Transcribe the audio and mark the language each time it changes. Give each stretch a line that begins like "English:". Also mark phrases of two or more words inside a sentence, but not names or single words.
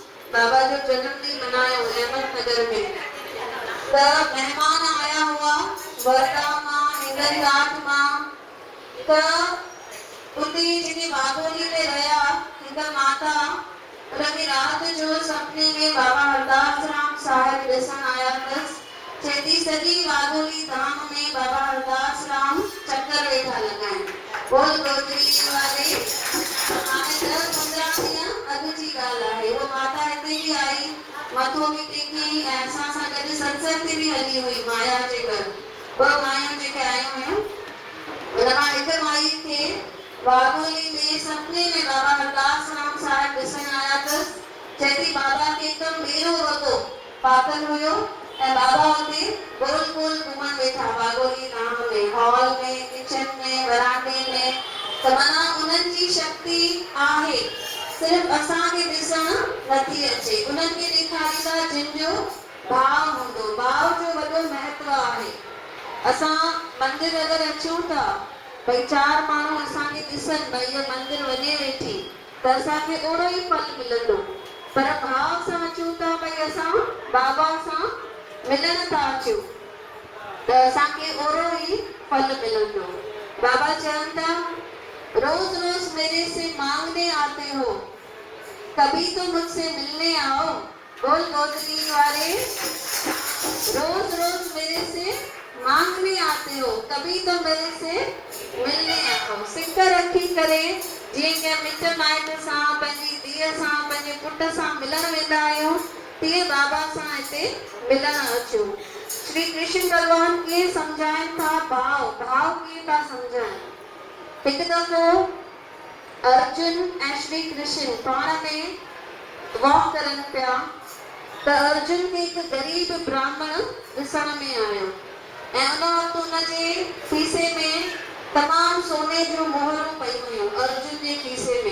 Sindhi: बाबा जो जन्मदिन मनायो अहमदनगर में। त मेहमान आया हुआ वरदा मां हिंगनघाट मां। त उते जेके वाघोली में रहिया हिक माता उनखे रात जो सपने में बाबा हरदास राम साहिब ॾिसण आया अथसि। चेती सॼी वाघोली धाम में बाबा हरदास राम चक्कर वेठा लॻाइनि। बोल गोदरी वारे हाणे 10-15 ॾींहं अॻु जी ॻाल्हि आहे। उहा माता हिते बि आई, मथो बि टेकी ऐं असां सां गॾु सत्संग ते बि हली हुई माया जे घर। ॿ मायूं जेके आयूं हुयूं उन मां हिक माई खे वाघोली में सपने में बाबा हरदास राम साहिब ॾिसण आया अथसि। चेती बाबा खे हिकदमि मेरो वॻो पातल हुयो ऐं बाबा हुते गोल गोल घुमण वेठा वाघोली धाम में, हॉल में, किचन में, वरांडे में। त माना उन्हनि जी शक्ति आहे, सिर्फ़ असांखे ॾिसण नथी अचे। उन्हनि खे ॾेखारींदा जिन जो भाव हूंदो। भाव जो वॾो महत्व आहे। असां मंदिर अगरि अचूं था भई 4 माण्हू असांखे ॾिसनि भई इहा मंदिर वञे वेठी त असांखे ओड़ो ई फल मिलंदो। पर भाव सां अचूं था भई असां बाबा सां मिलण था अचूं त असांखे ओड़ो ई फल मिलंदो। बाबा चवनि था
Hindi: रोज रोज मेरे से मांगने आते हो, कभी तो मुझसे मिलने आओ।
Sindhi: बोल गोदरी वाले
Hindi: रोज रोज मेरे से मांगने आते हो, कभी तो मेरे से मिलने आओ।
Sindhi: सिक रखी करे जीअं के मिट माइट सां पंहिंजी धीअ सां पंहिंजे पुट सां मिलण वेंदा आहियूं, तीअं बाबा सां हिते मिलण अचो। श्री कृष्ण भगवान कीअं सम्झाइनि था भाव कीअं था सम्झाइनि। हिकु दफ़ो अर्जुन ऐं श्री कृष्ण पाण में वॉक करनि पिया त अर्जुन खे हिकु ग़रीब ब्राह्मण ॾिसण में आयो ऐं उन वक़्तु उनजे खीसे में तमामु सोने जूं मोहरूं पयूं हुयूं अर्जुन जे खीसे में।